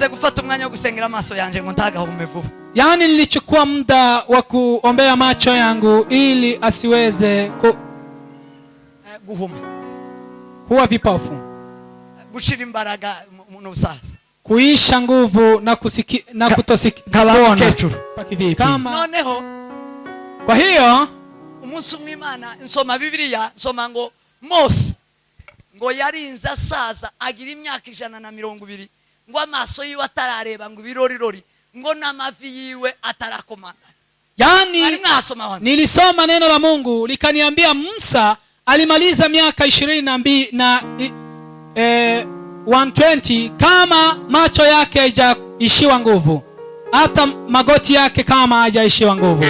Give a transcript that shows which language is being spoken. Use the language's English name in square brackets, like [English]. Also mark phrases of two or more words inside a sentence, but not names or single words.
[Swahili] Yani nilichukua muda wa kuombea macho yangu ili asiweze kuwa vipofu, kuisha nguvu na kutosikiona. Kwa hiyo [Rundi] umunsi mw'Imana nsoma Bibiliya, nsoma ngo Mose ngo yarinze asaza agira imyaka 120 ngo amaso yiwe atarareba ngo ibirorirori ngo n'amavi yiwe atarakomana. [Swahili] Yani nilisoma neno la Mungu likaniambia Musa alimaliza miaka 22 na 120 kama macho yake hajaishiwa nguvu, hata magoti yake kama hajaishiwa nguvu.